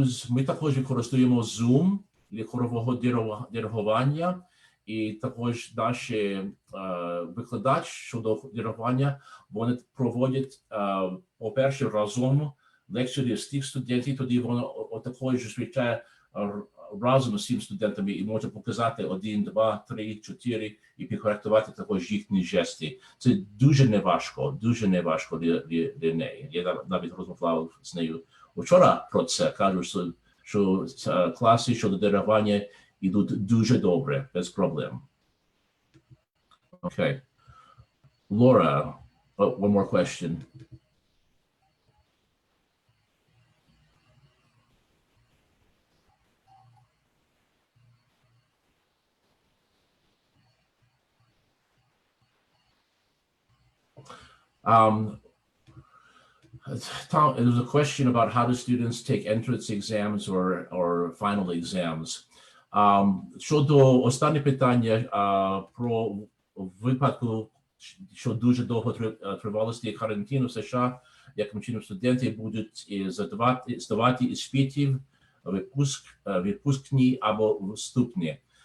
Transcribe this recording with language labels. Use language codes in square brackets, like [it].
[uk] Ми також використовуємо Zoom для хорового диригування, і також наші викладач щодо диригування, вони проводять, по-перше, разом лекції з тих студентів, тоді вони також зустрічає разом з цими студентами і може показати 1, 2, 3, 4 і підкоректувати також їхні жести. Це дуже неважко для неї. Я навіть розмовляв з нею вчора про це, кажуть, що класи щодо диригування йдуть дуже добре, без проблем. [en] Okay. Laura, one more question. Tom, there was a question about how do students take entrance exams or final exams. [uk] Щодо останнє питання про випадку, що дуже довго тривалості карантину в США, яким чином студенти будуть здавати іспитів, відпускні або вступні.